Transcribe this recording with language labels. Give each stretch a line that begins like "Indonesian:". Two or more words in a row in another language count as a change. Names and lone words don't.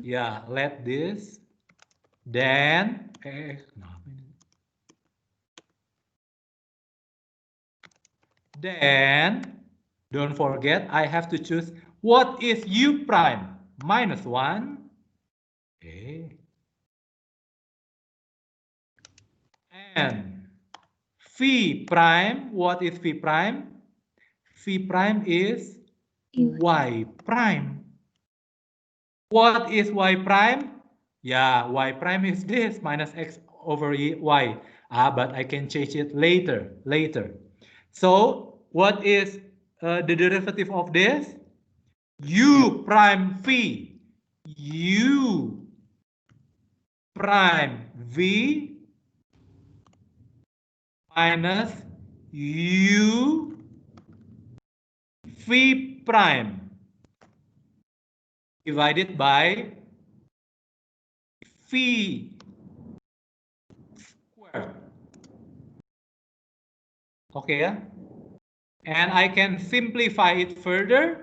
English: Yeah, let this, then don't forget I have to choose what is u prime minus 1. Okay. And phi prime, what is phi prime? Phi prime is y prime. What is y prime? Yeah, y prime is this, minus x over y. But I can change it later. So what is the derivative of this? U prime phi. U prime v minus u phi prime divided by phi squared. Okay, yeah? And I can simplify it further.